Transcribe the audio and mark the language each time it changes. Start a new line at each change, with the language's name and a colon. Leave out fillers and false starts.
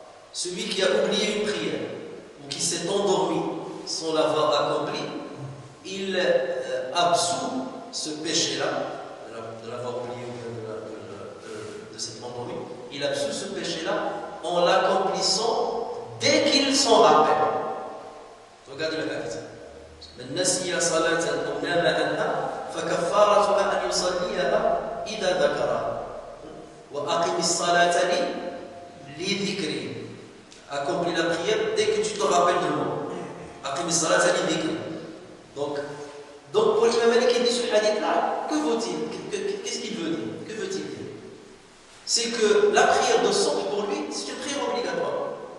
French: Celui qui a oublié une prière ou qui s'est endormi sans l'avoir accompli, il absout ce péché-là, de l'avoir oublié ou de s'être endormi, il absout ce péché-là en l'accomplissant dès qu'il s'en rappelle. Regardez le hadith.
Arabic: من نسي صلاة أو نام عنها فكفارتها أن يصليها إذا ذكرها وأقم الصلاة لذكري.
French: Accomplis la prière dès que tu te rappelles de moi.
Arabic: أقم الصلاة لذكري.
French: Donc pour l'imam Malik qui dit ce hadith-là, que vaut-il? Qu'est-ce qu'il veut dire? Que veut-il dire? C'est que la prière de Subh pour lui, c'est une prière obligatoire.